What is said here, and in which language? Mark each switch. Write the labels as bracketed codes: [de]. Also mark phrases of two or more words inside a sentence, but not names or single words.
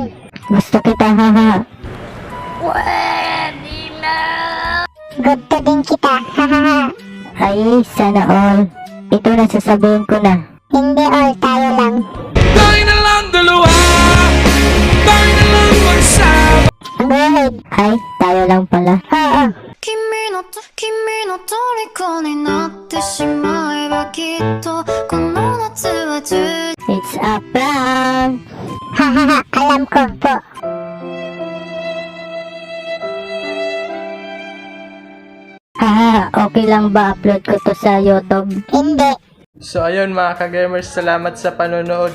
[tl] Gusto kita, haha. Gusto din kita, ha ha ha. Ay, sana all. Ito na sasabihin ko na. Hindi all, tayo lang. Tayo na lang dalawa. Tayo na lang mag-sama. [en] Go ahead. [tl] Ay, tayo lang pala. Oo. [ja] 君の虜になってしまえばきっとこの夏は充実 [en] It's a prank! [tl] Ha ha ha, alam ko po. Haha, okay lang ba upload ko to sa YouTube? Hindi. So ayun mga ka-gamers, salamat sa panonood.